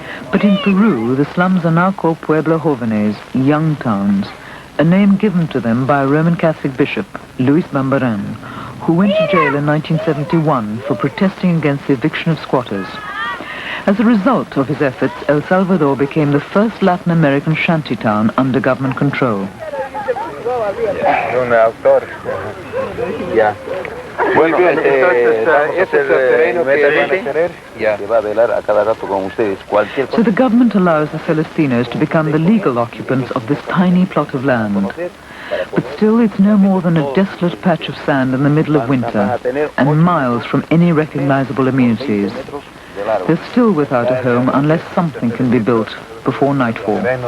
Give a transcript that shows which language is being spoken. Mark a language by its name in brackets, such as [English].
[English] But in Peru, the slums are now called Pueblo Jóvenes, young towns, a name given to them by a Roman Catholic bishop, Luis Bambaran, who went to jail in 1971 for protesting against the eviction of squatters. As a result of his efforts, El Salvador became the first Latin American shantytown under government control. [Spanish] Un autor. Ya. Muy bien, entonces ese es el terreno que van a querer. Ya. [English] So the government allows the Celestinos to become the legal occupants of this tiny plot of land. But still, it's no more than a desolate patch of sand in the middle of winter, and miles from any recognizable amenities. They're still without a home unless something can be built before nightfall.